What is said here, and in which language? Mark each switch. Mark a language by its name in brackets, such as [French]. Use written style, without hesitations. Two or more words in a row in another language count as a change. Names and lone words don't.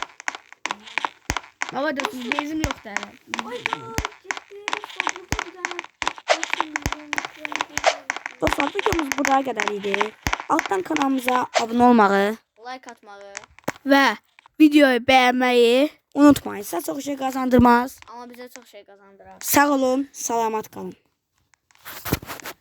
[Azerbaijani] Baba dostum bezim yoxdur hələ. Dostlar videomuz buraya qədər idi. Altdan kanalımıza abunə olmağı Like atmağı. Və videoyu bəyənməyi unutmayın. Sizə çox şey qazandırmaz. [Turkish] Ama bize çok şey kazandırır. [Azerbaijani] Sağ olun, salamat qalın.